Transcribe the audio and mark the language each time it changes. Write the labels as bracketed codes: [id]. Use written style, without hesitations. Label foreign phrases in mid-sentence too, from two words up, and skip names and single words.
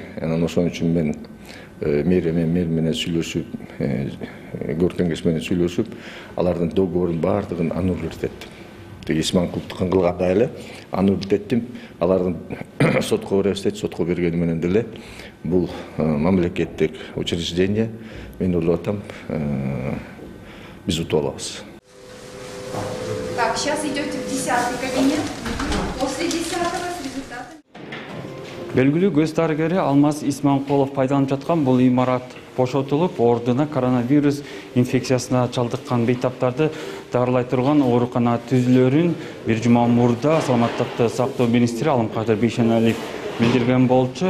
[ky] Анан ошон үчүн мен мэрия менен сүйлөшүп, көркөңгеш менен сүйлөшүп, алардын договорун баардыгын аннулировать эттим. Исманкуловдук кылгандай эле аннулировать эттим. Алардын сотко беребиз, сотко бергени менен деле бул мамлекеттик учреждение, мен ойлоп атам, биз утуп алабыз. [ru] Так, сейчас идете в 10-й кабинет. После 10-го результаты. [ky] Белгилүү көз дарыгери Алмаз Исманкулов пайдаланып жаткан бул имарат бошотулуп, ордуна коронавирус инфекциясына чалдыккан бейтаптарды дарылай турган оорукана түзүлөрүн бир жума мурда Саламаттыкты сактоо министри Аламкадыр Бейшеналиев билдирген болчу.